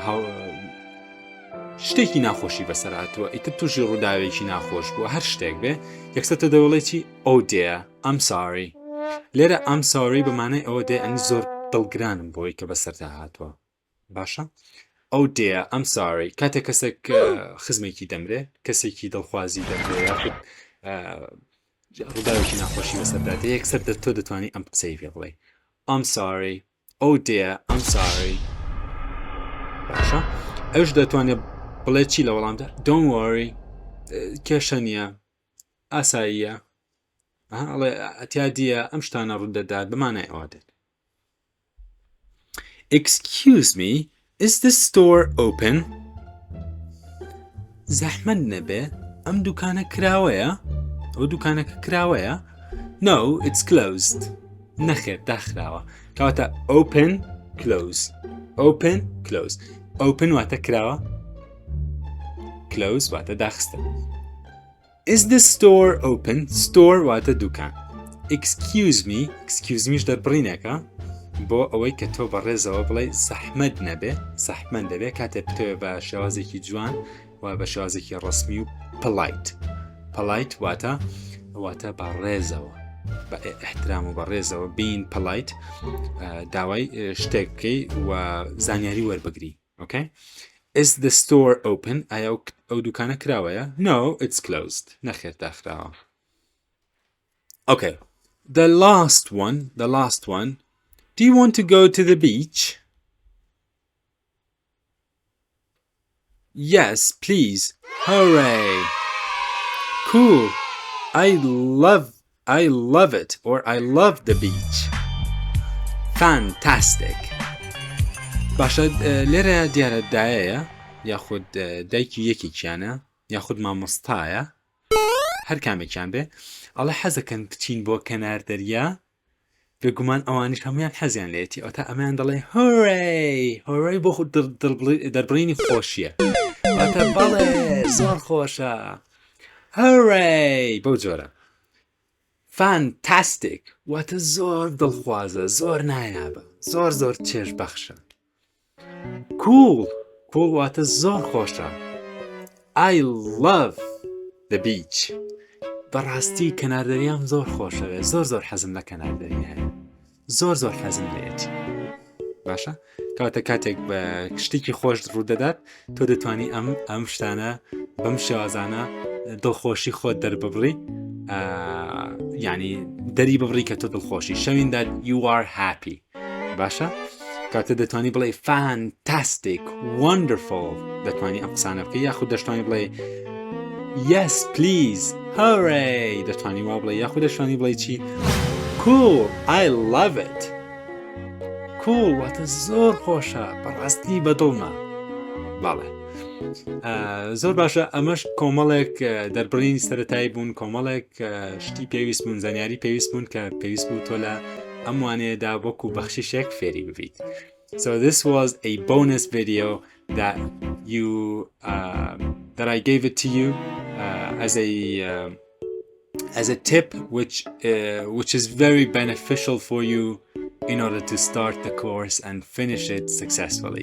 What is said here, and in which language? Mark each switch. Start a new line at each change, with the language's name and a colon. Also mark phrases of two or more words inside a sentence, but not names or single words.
Central Kurdish: شتێکی ناخۆشی بەسەرهاتووە ئیتر تووشی ڕووداوێکی ناخۆش بووە هەر شتێک بێ یەکسەر تۆ دەوڵێتی
English: Oh dear I'm sorry
Central Kurdish: لێرە I'm sorry بەمانای ئەوە دێ ئەنی زۆر دڵگرانم بۆی کە بەسەردا هاتووە باشە
English: Oh dear I'm
Central Kurdish: sorry کاتێک کەسێک خزمێکی دەمرێ کەسێکی دڵخوازی دەمرێ یاخود ڕووداوێکی ناخۆشی بەسەردادێ یەکسەر تۆ دەتوانی ئەم قسەی پێ بڵێ
English: I'm sorry Oh dear I'm sorry
Central Kurdish: باشە ئەوش دەتوانێت بڵێ چی لە وەڵامدا
English: Don't worry
Central Kurdish: کێشە نییە ئاساییە ئەڵێ ئەتیادیە ئەم شتانە ڕوودەدات بمانای ئەوە دێت
English: Excuse me is the store open
Central Kurdish: زەحمەت نەبێ ئەم دوکانە کراوەیە ئەو دوکانەکە کراوەیە
English: No it's closed
Central Kurdish: نەخێر داخراوە کەواتە
English: open close open close open
Central Kurdish: واتە کراوە close واتە داخستە
English: Is the store open
Central Kurdish: store واتە دوکان
English: Excuse me
Central Kurdish: دەربڕینەکە بۆ ئەوەی کە تۆ بەڕێزەوە بڵێ زەحمەت نەبێ زەحمەت دەبێ کاتێک بتەوێ بە شێوازێکی جوان و بە شێوازێکی ڕسمی
English: و polite
Central Kurdish: واتە بەڕێزەوە بە احترام و بەڕێزەوە
English: being polite
Central Kurdish: داوای شتێک بکەی و زانیاری وەربگری
English: okay Is the store open
Central Kurdish: ئایا ئەو دوکانە کراوەیە
English: No it's closed
Central Kurdish: نەخێر داخراوە
English: Okay the last one Do you want to go to the beach? Yes, please. Hooray! Cool. I love it or I love the beach. Fantastic.
Central Kurdish: باشە لێرە دیارە دایەیە یاخود دایکی یەکێکیانە یاخود مامۆستایە هەر کامێکیان بێ ئەڵێ حەزەکەن بچین بۆ کەنار دەریا بێگومان ئەوانیش هەمویان حەزیان لێتی ئەوتا ئەمەیان دەڵێ هۆڕی بۆ خود دەربڕینی خۆشیە واتە بەڵێ زۆر خۆشە هۆڕی بەو جۆرە فانتاستیک واتە زۆر دڵخوازە زۆر نایابە زۆر چێژ بەخشە cool واتە زۆر خۆشە
English: I love the beach
Central Kurdish: بەڕاستی کەناردەریام زۆر خۆشەوێ زۆر حەزم لە کەناردەری هەیە زۆر حەزم لێتی باشە کەواتە کاتێک بە شتێکی خۆش ڕوودەدات تۆ دەتوانی ئەم شتانە بەم شێوازانە دڵخۆشی خۆت دەرببڕی یعنی دەری ببڕی کە تۆ دڵخۆشی
English: showing that you are happy
Central Kurdish: باشە کاتە دەتوانی بڵێ
English: fantastic wonderful
Central Kurdish: دەتوانی ئەم قسانە بکەی یاخود دەشتوانی بڵێ
English: Yes, please. Hooray!
Central Kurdish: دەتوانی وا بڵێ یاخود دەشتوانی بڵێ چی Cool.
English: I love it. Cool.
Central Kurdish: واتە زۆر خۆشە بەڕاستی بەدڵمە باڵێ زۆر باشە ئەمەش کۆمەڵێک دەربڕینی سەرەتایی بوون کۆمەڵێک شتی پێویست بوون زانیاری پێویست بوون کە پێویست بوو تۆ لە ئەم وانەیەدا وەکو بەخشیشێک فێری ببیت
English: So this was a bonus video that I gave it to you as a tip which is very beneficial for you in order to start the course and finish it successfully.